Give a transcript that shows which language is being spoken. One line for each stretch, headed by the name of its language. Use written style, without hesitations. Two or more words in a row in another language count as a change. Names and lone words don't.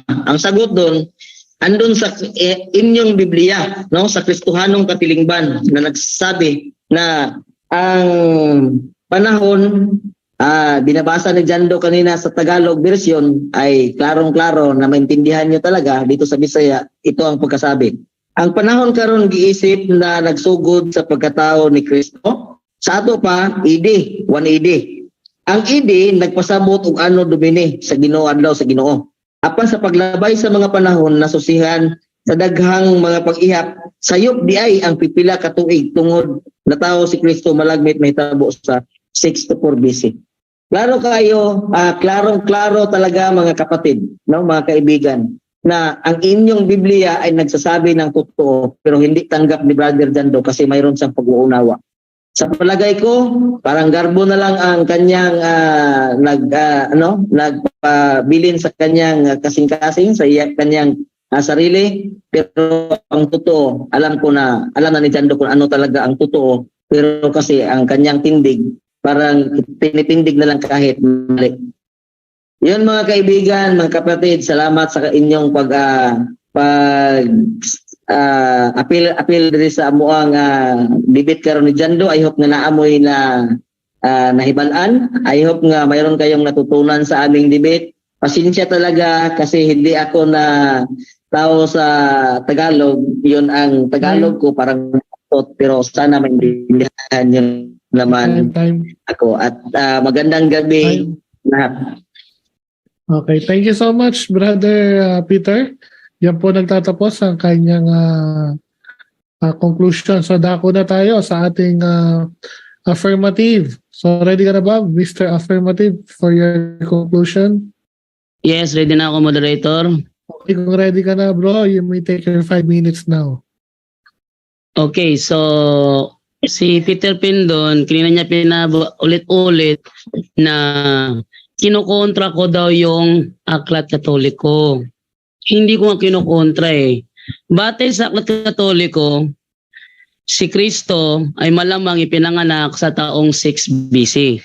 Filipino: Ang sagot doon, andun sa inyong Biblia, no?
Cebuano: Sa Kristohanong katilingban
Filipino: na nagsasabi na ang panahon binabasa ni Jando kanina sa
English: Tagalog version
Filipino: ay klarong-klaro na maintindihan nyo talaga dito sa Bisaya, ito ang pagkasabi.
Cebuano: Ang panahon karon giisip na nagsugod sa pagkatao ni Kristo, sa ato pa, AD, 1 AD. Ang AD, nagpasabot og ano dumini sa Ginoo adlaw sa Ginoo. Apan sa paglabay sa mga panahon, nasusihan sa daghang mga pag-ihap, sayop di ay ang pipila ka tuig tungod na tao si Kristo malagmit mahitabo sa 6 to 4 BC.
Filipino: Klaro kayo, klarong-klaro talaga mga kapatid, no, mga kaibigan, na ang inyong Biblia ay nagsasabi ng totoo pero hindi tanggap ni Brother Jando kasi mayroon siyang pag-uunawa. Sa palagay ko, parang garbo na lang ang kanyang nagpabilin sa kanyang kasing-kasing sa kanyang sarili, pero ang totoo, alam na ni Jando kung ano talaga ang totoo, pero kasi ang kanyang tindig parang tinitindig na lang kahit mali. Yun mga kaibigan, mga kapatid, salamat sa inyong appeal
Cebuano: diri sa amuang debate karon
Filipino: ni Jando.
English: I hope
Cebuano: nga naamoy na nahibalan.
English: I hope
Filipino: nga mayroon kayong natutunan sa aming debate. Pasensya talaga kasi hindi ako na tao sa Tagalog. Yun ang Tagalog ko, parang pero sana maintindihan yun naman ako. At magandang gabi lahat.
English: Okay, thank you so much, Brother Peter.
Filipino: Yan po nagtatapos ang kanyang conclusion. So dako na tayo sa ating affirmative. So ready ka na ba,
English: Mr. Affirmative, for your conclusion?
Filipino: Yes, ready na ako, moderator. Okay, kung ready ka na, bro,
English: you may take your 5 minutes now.
Filipino: Okay, so si Peter Pindon, kanina niya ulit-ulit na kinukontra ko daw yung Aklat Katoliko. Hindi ko nga kinukontra eh. Batay sa Aklat Katoliko, si Kristo ay malamang ipinanganak sa taong 6 BC.